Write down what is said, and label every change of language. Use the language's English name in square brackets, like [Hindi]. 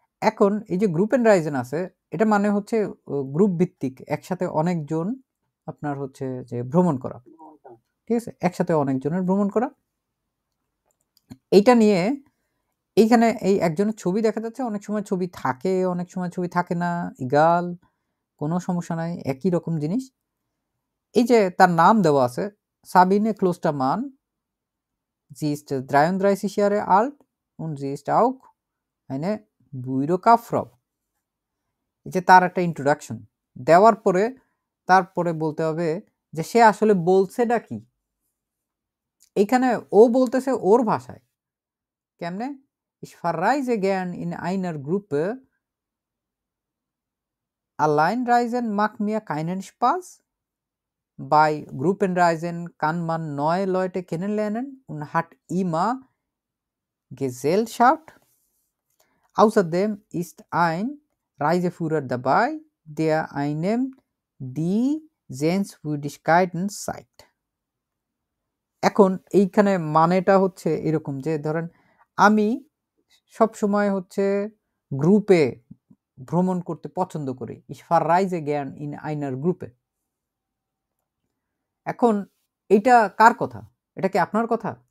[Bangla] এখন এই যে গ্রুপ এন্ড রাইজেন আছে, এটা মানে হচ্ছে গ্রুপ ভিত্তিক একসাথে অনেকজন আপনার হচ্ছে যে ভ্রমণ করা, ঠিক আছে? একসাথে অনেকজনের ভ্রমণ করা। এইটা নিয়ে এইখানে এই একজনের ছবি দেখা যাচ্ছে, অনেক সময় ছবি থাকে, অনেক সময় ছবি থাকে না, ইগাল, কোনো সমস্যা নাই, একই রকম জিনিস। এই যে তার নাম দেওয়া আছে, [German] সাবিনে ক্লোস্টারমান, sie ist 33 Jahre alt und sie ist auch eine Bürokauffrau। [Bangla] এই যে তার একটা ইন্ট্রোডাকশন দেওয়ার পরে তারপরে বলতে হবে যে সে আসলে বলছেটা কি। এইখানে ও বলতেছে ওর ভাষায়, কেমনে? [German] Ich verreise gern in einer Gruppe, allein reisen macht mir keinen Spaß, bei Gruppenreisen kann man neue Leute kennenlernen und hat immer Gesellschaft. Außerdem ist ein Reiseführer dabei, der einem die Sehenswürdigkeiten zeigt। [Bangla] এখন এইখানে মানেটা হচ্ছে এরকম যে ধরেন আমি সব সময় হচ্ছে গ্রুপে ভ্রমণ করতে পছন্দ করি, [German] ich verreise gern in einer Gruppe। [Bangla] এখন এইটা কার কথা? এটা কি আপনার কথা?